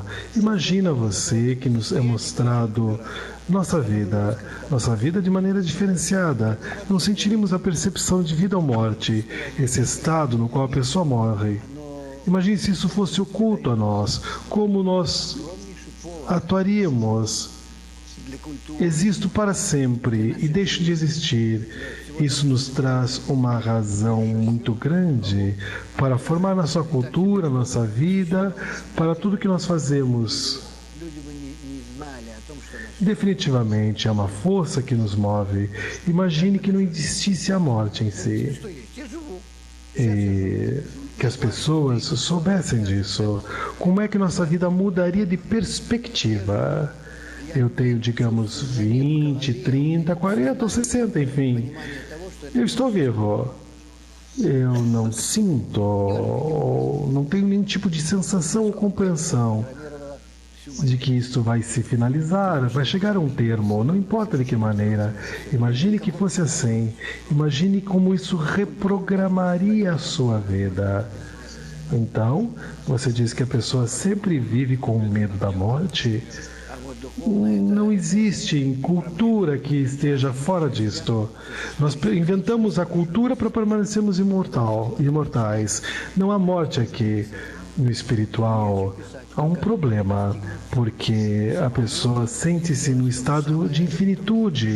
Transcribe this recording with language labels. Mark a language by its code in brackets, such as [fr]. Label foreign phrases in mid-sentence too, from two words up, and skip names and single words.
[pt] Imagina você que nos é mostrado nossa vida de maneira diferenciada. Não sentiríamos a percepção de vida ou morte, esse estado no qual a pessoa morre. Imagine se isso fosse oculto a nós, como nós atuaríamos. [ru] для культуры, [pt] Existo para sempre e deixo de existir. Isso nos traz uma razão muito grande para formar nossa cultura, nossa vida, para tudo que nós fazemos. [ru] люди бы не знали о том, что наш [pt] Definitivamente é uma força que nos move. Imagine que não existisse a morte em si. [ru] что есть. Я живу. [pt] E que as pessoas soubessem disso. Como é que nossa vida mudaria de perspectiva? Eu tenho, digamos, 20, 30, 40 ou 60, enfim. Eu estou vivo. Eu não sinto, ou não tenho nenhum tipo de sensação ou compreensão de que isto vai se finalizar, vai chegar a um termo, não importa de que maneira. Imagine que fosse assim. Imagine como isso reprogramaria a sua vida. Então, você diz que a pessoa sempre vive com medo da morte? [ru] А вот духовное, [pt] Não existe cultura que esteja fora disto. Nós inventamos a cultura para permanecermos imortais. Não há morte aqui. No espiritual, há um problema, porque a pessoa sente-se no estado de infinitude.